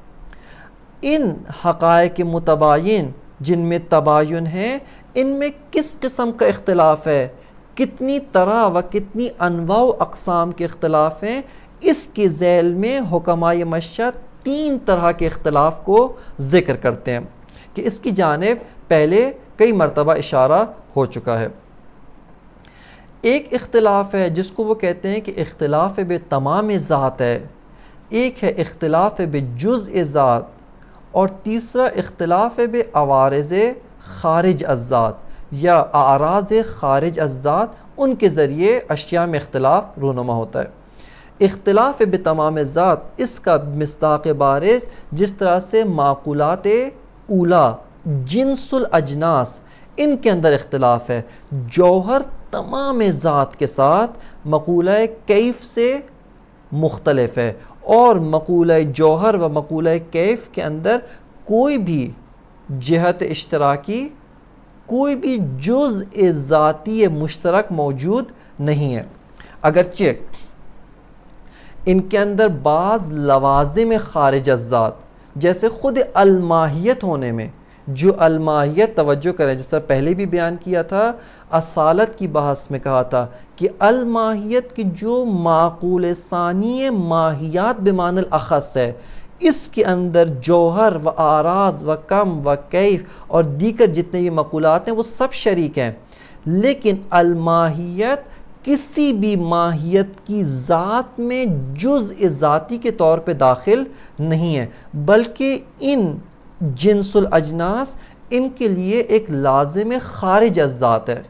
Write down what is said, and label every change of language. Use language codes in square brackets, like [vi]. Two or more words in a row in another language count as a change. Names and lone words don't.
[ur] ان حقائق متباین جن میں تباین ہے، ان میں کس قسم کا اختلاف ہے، کتنی طرح و کتنی انواع و اقسام کے اختلاف ہیں، اس کے ذیل میں حکمائے مشیت 3 طرح کے اختلاف کو ذکر کرتے ہیں کہ اس کی جانب پہلے کئی مرتبہ اشارہ ہو چکا ہے۔ ایک اختلاف ہے جس کو وہ کہتے ہیں کہ اختلاف بے تمام ذات ہے، ایک ہے اختلاف بے جزء ذات، اور تیسرا اختلاف بے عوارض خارج از ذات یا اعراض خارج از ذات، ان کے ذریعے اشیاء میں اختلاف رونما ہوتا ہے۔ اختلاف بے تمام ذات اس کا مصداق بارز جس طرح سے معقولات اولا جنس الاجناس ان کے اندر اختلاف ہے، جوہر تمام ذات کے ساتھ مقولہ کیف سے مختلف ہے، اور مقولہ جوہر و مقولہ کیف کے اندر کوئی بھی جہت اشتراکی، کوئی بھی جزء ذاتی مشترک موجود نہیں ہے، اگرچہ ان کے اندر بعض لوازم خارج از ذات جیسے خود الماہیت ہونے میں، جو الماہیت توجہ کریں جس طرح پہلے بھی بیان کیا تھا، اصالت کی بحث میں کہا تھا کہ الماہیت کی جو معقول ثانی ماہیات بمعنی الاخص ہے، اس کے اندر جوہر و اعراض و کم و کیف اور دیگر جتنے بھی مقولات ہیں وہ سب شریک ہیں، لیکن الماہیت کسی بھی ماہیت کی ذات میں جزء ذاتی کے طور پہ داخل نہیں ہے، بلکہ ان جنس الاجناس ان کے لیے ایک لازم خارج از ذات ہے۔